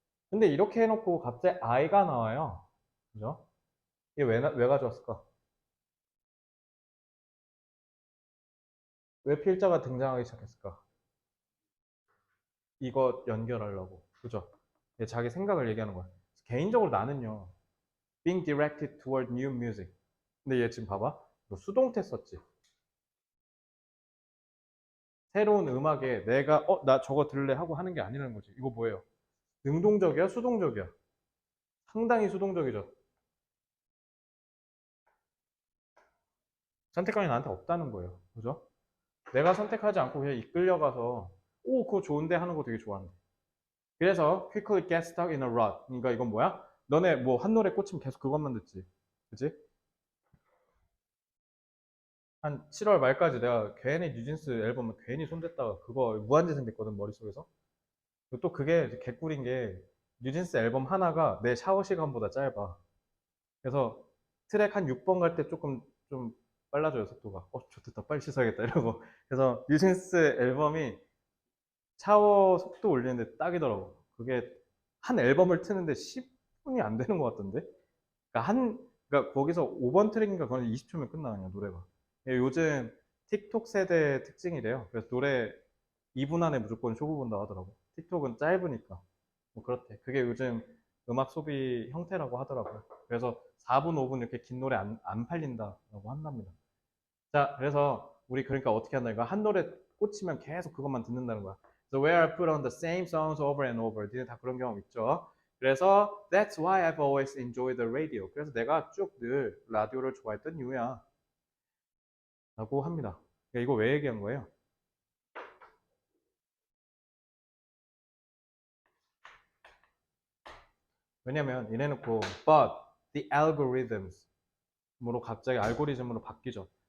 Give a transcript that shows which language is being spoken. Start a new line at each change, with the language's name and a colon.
Korean: 근데 이렇게 해놓고 갑자기 I가 나와요. 그죠? 이게 왜 가져왔을까? 왜 필자가 등장하기 시작했을까? 이거 연결하려고. 그죠? 얘 자기 생각을 얘기하는 거야. 개인적으로 나는요.
English: being directed toward new music.
Korean: 근데 얘 지금 봐봐. 너 수동태 썼지? 새로운 음악에 내가 나 저거 들래 하고 하는 게 아니라는 거지. 이거 뭐예요? 능동적이야? 수동적이야? 상당히 수동적이죠. 선택권이 나한테 없다는 거예요. 그죠? 내가 선택하지 않고 그냥 이끌려가서 그거 좋은데 하는 거 되게 좋아하는데. 그래서
English: quickly get stuck in a rut.
Korean: 그러니까 이건 뭐야? 너네 뭐 한 노래 꽂히면 계속 그것만 듣지. 그지? 한 7월 말까지 내가 괜히 뉴진스 앨범을 괜히 손댔다가 그거 무한재생 됐거든 머릿속에서. 그리고 또 그게 개꿀인 게 뉴진스 앨범 하나가 내 샤워 시간보다 짧아. 그래서 트랙 한 6번 갈 때 조금 좀 빨라져요 속도가. 좋겠다 빨리 씻어야겠다 이러고. 그래서 뉴진스 앨범이 샤워 속도 올리는데 딱이더라고. 그게 한 앨범을 트는데 10분이 안 되는 것 같던데. 그러니까 거기서 5번 트랙인가 그건 20초면 끝나냐 노래가. 요즘 틱톡 세대 특징이래요. 그래서 노래 2분 안에 무조건 쇼부 본다 하더라고. 틱톡은 짧으니까. 뭐 그렇대. 그게 요즘 음악 소비 형태라고 하더라고요. 그래서 4분, 5분 이렇게 긴 노래 안 팔린다라고 한답니다. 자, 그래서 우리 그러니까 어떻게 한다? 이거 한 노래 꽂히면 계속 그것만 듣는다는 거야.
English: So where I put on the same songs over and over.
Korean: 니네 다 그런 경험 있죠? 그래서
English: that's why I've always enjoyed the radio.
Korean: 그래서 내가 쭉 늘 라디오를 좋아했던 이유야. 라고 합니다. 이거 왜 얘기한 거예요? 왜냐면 이래놓고
English: but the algorithms
Korean: 으로 갑자기 알고리즘으로 바뀌죠.